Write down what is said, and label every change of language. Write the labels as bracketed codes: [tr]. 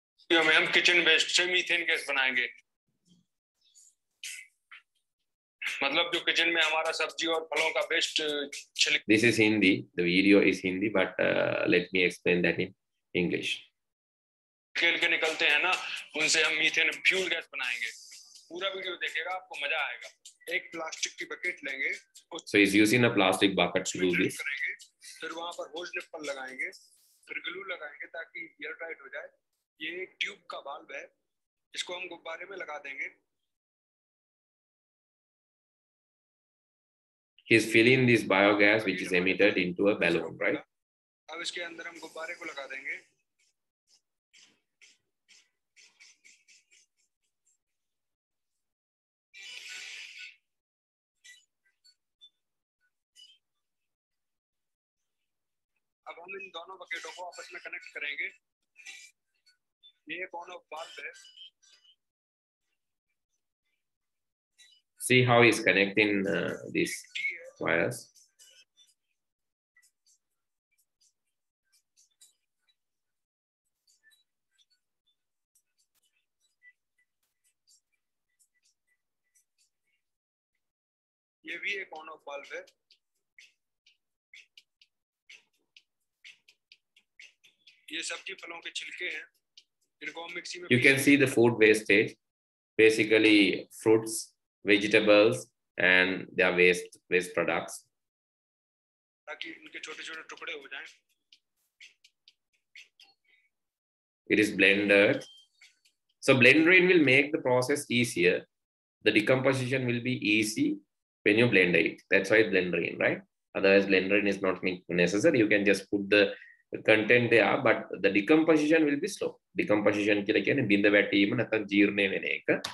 [hi] हम kitchen waste से methane gas बनाएंगे. मतलब जो किचन में हमारा सब्जी और फलों का waste. [en] This is Hindi. The video is Hindi, but let me explain that in English. [hi] खेल के निकलते हैं ना, उनसे हम मीथेन फ्यूल गैस बनाएंगे. पूरा वीडियो देखिएगा, आपको मजा आएगा. एक प्लास्टिक की बकेट लेंगे. [en] So he's using a plastic bucket to do this. [hi] फिर वहां पर होज निप्पल लगाएंगे, फिर ग्लू लगाएंगे ताकि एयर टाइट हो जाए. ये एक ट्यूब का वाल्व है, इसको हम गुब्बारे में लगा देंगे. [en] He's filling this biogas which is emitted into a balloon, right? [hi] अब इसके अंदर हम गुब्बारे को लगा देंगे. अब हम इन दोनों बकेटों को आपस में कनेक्ट करेंगे. ये ऑन ऑफ वाल्व है. [en] See how he's connecting these wires. [hi] ये भी एक ऑन ऑफ वाल्व है. ये सब्जी फलों के छिलके हैं, इनको हम मिक्सी में. [en] You can see the food wastage, basically fruits, vegetables, and their waste products. [hi] ताकि इनके छोटे-छोटे टुकड़े हो जाएं. [en] It is blended. So blending will make the process easier. The decomposition will be easy when you blend it. That's why it's blending, right? Otherwise, blending is not necessary. You can just put the content there, but the decomposition will be slow. [si] Decomposition කියලා කියන්නේ බින්ද වැටීම නැත්නම් ජීර්ණය වෙන එක.